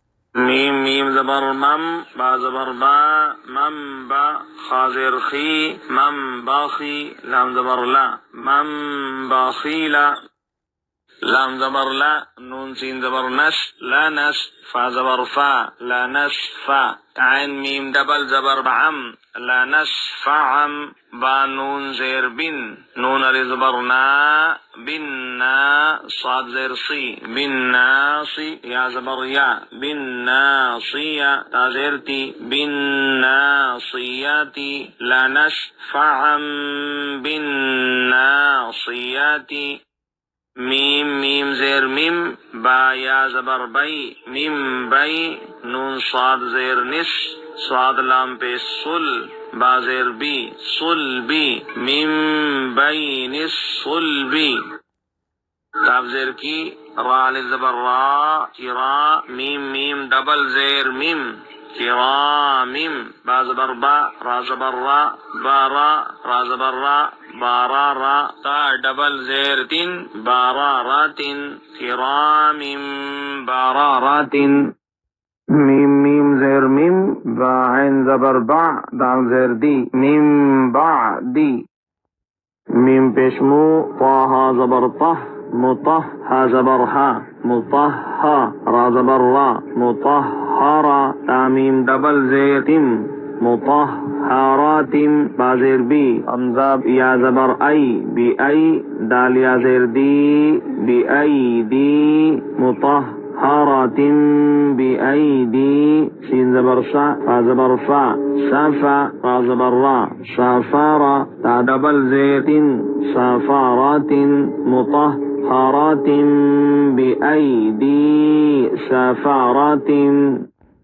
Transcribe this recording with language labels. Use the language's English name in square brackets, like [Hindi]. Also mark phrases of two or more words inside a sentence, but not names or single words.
[Urdu] میم میم زبر مم با زبر با مم با خا زیر خی مم باخی لام زبر لا مم باخیلا لام زبر لا نون سین زبر نش لا نش فا زبر فا لا نش فا عین میم ڈبل زبر بعم لا نش فعم با نون زیر بن نون علی زبر نا بن نا صاد زیر سی بن ناصی یا زبر یا بن ناصیہ تا زیر تی بن ناصیاتی لا نش فعم بن ناصیاتی میم میم زیر میم با یا زبر بئی میم بئی نون صاد زیر نس صاد لام پہ سل با زیر بی سل بی میم بئی نس سل بی تاب زیر کی را علی زبر را را میم میم ڈبل زیر میم کرامم با زبر با را زبر را بارا را زبر را بارا را تا ڈبل زیر تن بارا راتن کرامم بارا راتن میم میم زیر میم با عین زبر با دال زیر دی میم با دی میم پیشمو طاها زبر طه مطه ها زبر ها مطه ها را زبر را مطهرا تامیم ڈبل زیتم مطهرات بازیر بی امزا یا زبر ای بی ای دال یا زیر دی بی ای دی مطهرات بی ای دی سین زبر شا فا زبر فا شافا را زبر را شافارا تا ڈبل زیتن شافارات [Arabic] مطهرات بأيدي سفارات